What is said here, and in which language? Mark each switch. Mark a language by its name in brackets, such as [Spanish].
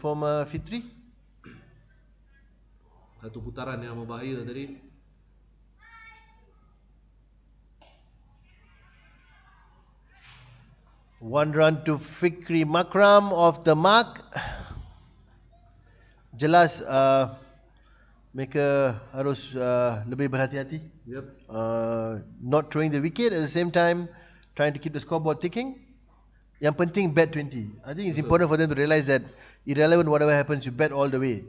[English] from Fitri. [Malay] Satu putaran yang berbahaya tadi. [English] One run to Fikri Makram off the mark. [Malay] Jelas mereka harus lebih berhati-hati. [English] Yep. Not throwing the wicket, at the same time trying to keep the scoreboard ticking. [Malay] Yang penting bet 20. [English] I think it's important for them to realise that irrelevant whatever happens, you bet all the way.